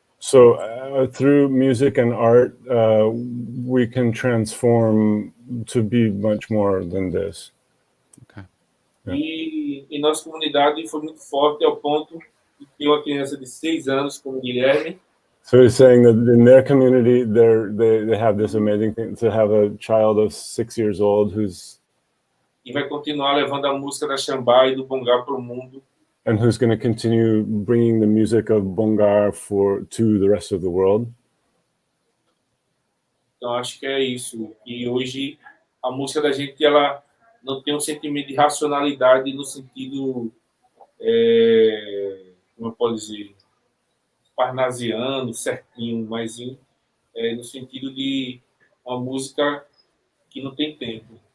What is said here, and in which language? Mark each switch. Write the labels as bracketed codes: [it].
[en] So through music and art, we can transform to be much more than this. Okay. Yeah. [pt] E em nossa comunidade foi muito forte ao ponto de ter uma criança de 6 anos como Guilherme. [en] So he's saying that in their community, they have this amazing thing to have a child of 6 years old [pt] e vai continuar levando a música da Xambá e do Bongar para o mundo. [en] And who's going to continue bringing the music of Bongar to the rest of the world. [pt] Então acho que é isso. E hoje a música da gente ela não tem um sentimento de racionalidade no sentido, como eu posso dizer, parnasiano, certinho, mas no sentido de uma música que não tem tempo.